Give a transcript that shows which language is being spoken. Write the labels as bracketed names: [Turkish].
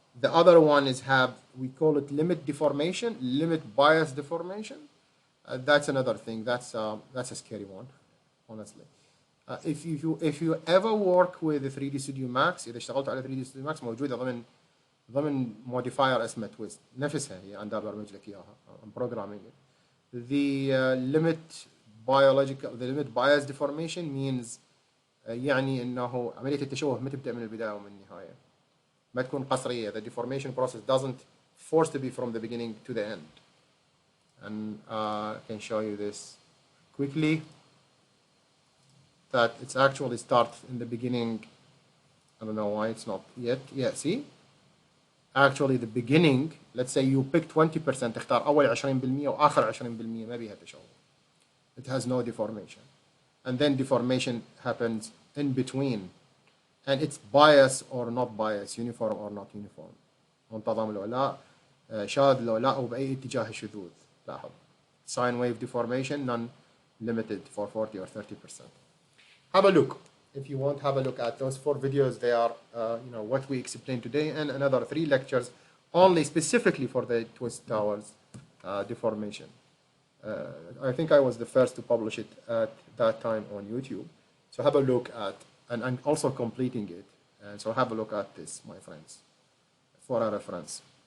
[English] The other one is we call it limit deformation, limit bias deformation. That's another thing. That's a scary one, honestly. If you ever work with 3D Studio Max, [Arabic] إذا اشتغلت على 3D Studio Max موجودة ضمن modifier اسمه twist, نفسها هي أنا برمج لك إياها. [English] I'm programming it. The limit bias deformation means [Arabic] يعني إنه عملية التشوه ما تبدأ من البداية ومن النهاية. ما تكون قصرية. [English] The deformation process doesn't force to be from the beginning to the end. And I can show you this quickly. That it's actually starts in the beginning. I don't know why it's not yet. Yeah, see? Actually the beginning, let's say you pick 20%, [Arabic] تختار أول 20% وآخر 20% ما بيها تشوه. [English] It has no deformation. And then deformation happens in between. And it's bias or not bias, uniform or not uniform. [Arabic] منتظم لو لا, شاذ لو لا, أو بأي اتجاه شذوذ. لاحظ. [English] Sine wave deformation, non-limited for 40 or 30%. have a look. If you want, have a look at those 4 videos. They are, what we explained today, and another 3 lectures only specifically for the twist towers deformation. I think I was the first to publish it at that time on YouTube. So have a look at, and also completing it. And so have a look at this, my friends, for a reference.